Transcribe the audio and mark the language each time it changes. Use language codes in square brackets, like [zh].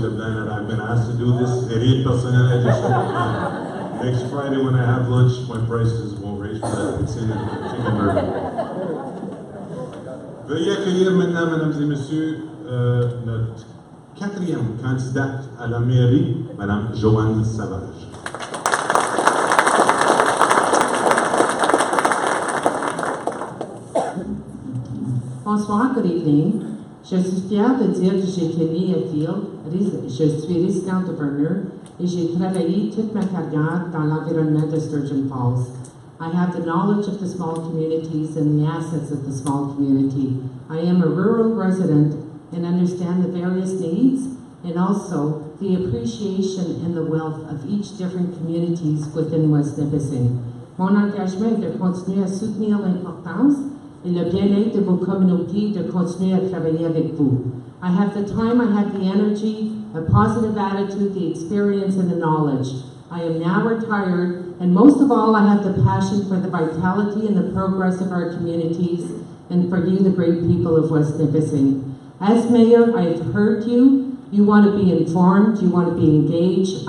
[en] Leblanc, that I've been asked to do this. Hérite personnel addition. Next Friday when I have lunch, my prices won't raise for that. It's in the chicken burger. [fr] Veuillez accueillir maintenant, mesdames et messieurs, notre quatrième candidate à la mairie, Madame Joanne Savage. Bonsoir, [en] good evening. [fr] Je suis fière de dire que j'ai été née à Field. Je suis résidente de Verner et j'ai travaillé toute ma carrière dans l'environnement de Sturgeon Falls. [en] I have the knowledge of the small communities and the assets of the small community. I am a rural resident and understand the various needs and also the appreciation and the wealth of each different communities within West Nipissing. [fr] Mon engagement est de continuer à soutenir l'importance et le bien-être de vos communautés, de continuer à travailler avec vous. [en] I have the time, I have the energy, a positive attitude, the experience, and the knowledge. I am now retired, and most of all, I have the passion for the vitality and the progress of our communities, and for you, the great people of West Nipissing. As mayor, I have heard you. You want to be informed, you want to be engaged.